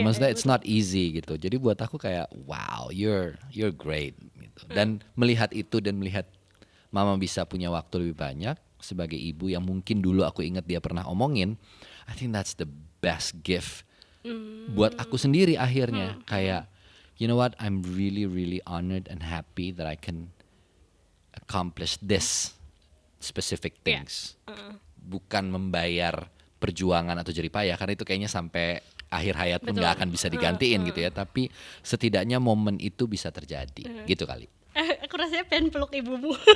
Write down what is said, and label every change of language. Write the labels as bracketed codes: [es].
[id] Maksudnya [en] it's not easy [id] gitu. Jadi buat aku kayak wow, [en] you're great [id] gitu. Dan melihat itu dan melihat mama bisa punya waktu lebih banyak sebagai ibu yang mungkin dulu aku ingat dia pernah omongin, [en] I think that's the best gift [id] buat aku sendiri akhirnya. [en] Kayak you know what, I'm really really honored and happy that I can accomplish this specific things. [id] Bukan membayar perjuangan atau jerih payah, karena itu kayaknya sampai akhir hayat pun nggak akan bisa digantiin gitu ya. Tapi setidaknya momen itu bisa terjadi gitu kali. Aku rasanya pengen peluk ibumu.